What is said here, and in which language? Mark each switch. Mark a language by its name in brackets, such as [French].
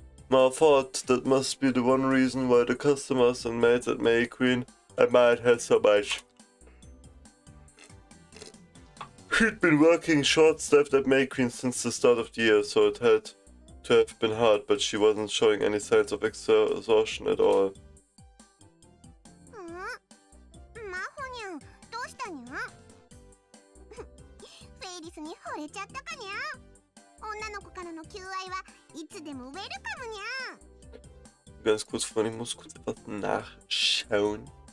[English] Ma thought that must be the one reason why the customers and maids at May Queen admired her so much. She'd been working short-staffed at May Queen since the start of the year, so it had to have been hard, but she wasn't showing any signs of exhaustion at all. [Japanese] マホニャン、どうしたにゃ。フェイリスに惚れちゃったかにゃ。女の子からの求愛はいつでもウェルカムにゃ。 [German] Ganz kurz, Freunde, ich muss kurz etwas nachschauen.